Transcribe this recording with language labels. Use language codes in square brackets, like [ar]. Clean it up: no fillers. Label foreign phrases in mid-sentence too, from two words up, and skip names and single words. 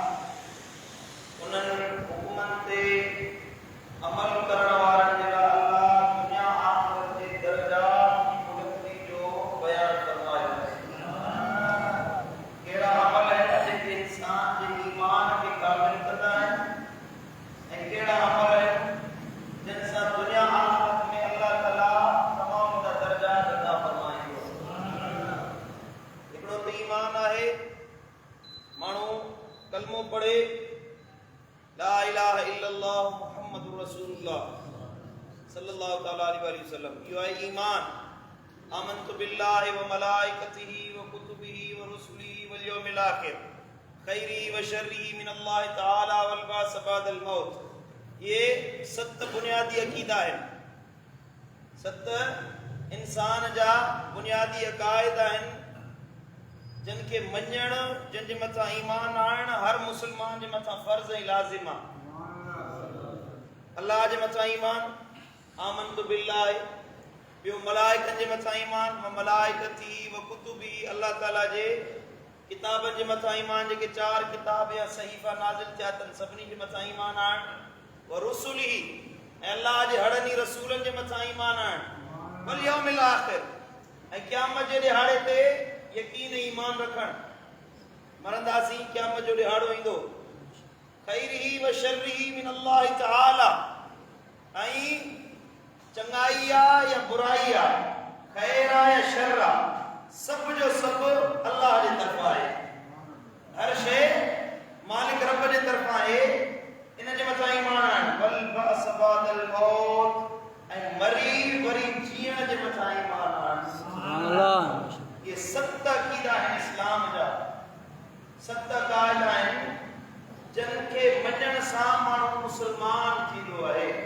[sd] उन्हनि हुकुमनि ते अमल करण वारनि जे लाइ अल्लाह दुनिया आख़िरत जे दर्जात जी बुलंदी जो बयान फरमायो है कहिड़ा अमल आहिनि जेके इंसान जे ईमान खे कामिल कंदा आहिनि ऐं कहिड़ा अमल आहिनि जिन सां दुनिया आख़िरत में अल्लाह ताला तमाम दर्जात अता फरमाईंदो हिकिड़ो त ईमान आहे माण्हू कलमो पढ़े [ar] لا إله إلا الله محمد رسول الله صلى الله تعالى عليه وسلم [sd] इहो आहे ईमान [ar] آمنت بالله وملائكته وكتبه ورسله واليوم الآخر خيره وشره من الله تعالى والبعث بعد الموت [ur] یہ 7 بنیادی عقیدہ ہے [sd] 7 इंसान जा बुनियादी अकायद आहिनि जिन खे मञण जिन जे मथां ईमान आणण हर मुसलमान जे मथां फर्ज़ ऐं लाज़िम आहे अल्लाह जे मथां ईमान [ar] آمنت بالله [sd] ॿियो मलाइकनि जे मथां ईमान [ar] وملائكته وكتبه [sd] अल्लाह ताला जे किताबनि जे मथां ईमान जेके 4 किताब या सहीफ़ा नाज़िल थिया अथनि सभिनी जे मथां ईमान आणण [ar] ورسله [sd] ऐं अल्लाह जे हड़नि रसूलनि जे मथां ईमान आणण [ar] واليوم الآخر [sd] ऐं क़यामत जे ॾिहाड़े ते यकीन ईमान रखण मरंदासीं क़यामत जो ॾिहाड़ो ईंदो [ar] خيره وشره من الله تعالى [sd] ऐं चङाई आहे या बुराई आहे खैर आहे या शर आहे सभ जो सभु अल्लाह जे तरफ़ां आहे हर शइ मालिक रब जे तरफ़ां आहे इन जे मथां ईमान आणण [ar] والبعث بعد الموت [sd] ऐं मरी वरी जीअण जे मथां ईमान आणण [ar] سبحان الله [sd] ये 7 अकीदा आहिनि इस्लाम जा 7 क़ाइदा आहिनि जिन खे मञण सां माण्हू मुसलमान थींदो आहे